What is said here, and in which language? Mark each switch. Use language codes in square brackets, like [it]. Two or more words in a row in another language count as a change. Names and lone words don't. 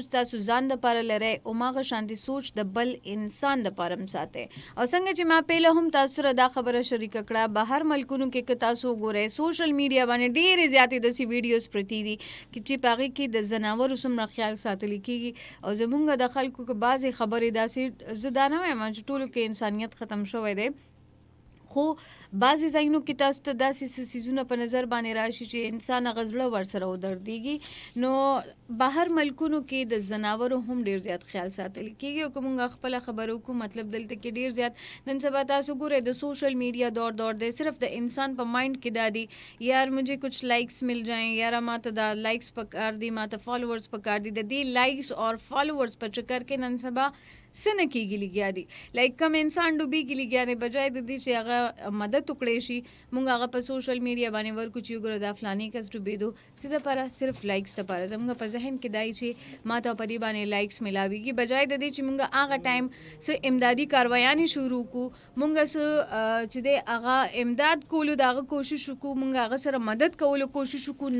[ps] تاسو ځان دپاره لرئ هماغه شانتې سوچ د بل انسان دپاره هم ساتئ او څنګه چې ما پهله هم تاسو سره دا خبره شریکه کړه بهر ملکونو کې که تاسو وګورئ [en] social media [ps] باندې ډېرې زیاتې داسې ویډیوز پرتې دي چې په هغې کې د ځناورو څومره خیال ساتلی کېږي او زمونږ د خلکو که بعضې خبرې داسې زه دا نه وایم چې ټولو کې انسانیت ختم شوی دی خو بعضې ځایونو کې تاسو ته داسې څیزونه په نظر باندې راشي چې انسان هغه زړه ورسره ودردېږي. نو بهر ملکونو کې د ځناورو هم ډېر زیات خیال ساتل کېږي او که موږ خپله خبرو کوو مطلب دلته کې ډېر زیات نن سبا تاسو ګورئ د [en] social media [ps] دور دی صرف د انسان په مایند کې دا دی [ur] یار مجھے کچھ لائکس مل جائیں [ps] یاره ماته دا لائکس پکار دي ماته فالوورز پکار دي. د دې لائکس اور فالوورز په چکر کې نن سبا څه نه کېږي لګیا دي. لایک کم انسان ډوبېږي لګیا دی بجای د دې چې هغه مدد وکړی شي موږ هغه په [en] social media [ps] باندې ورکو چې وګوره دا فلاني کس ډوبېدو څه دپاره صرف لایکس دپاره زموږ په ذهن کې دی چې ما ته په دې باندې لایکس میلاویږي بجای د دې چې موږ هغه ټایم څه امدادي کاروایانې شروع کړو موږ څه چې دی هغه امداد کولو د هغه کوشش وکړو موږ هغه سره مدد کولو کوشش وکړو.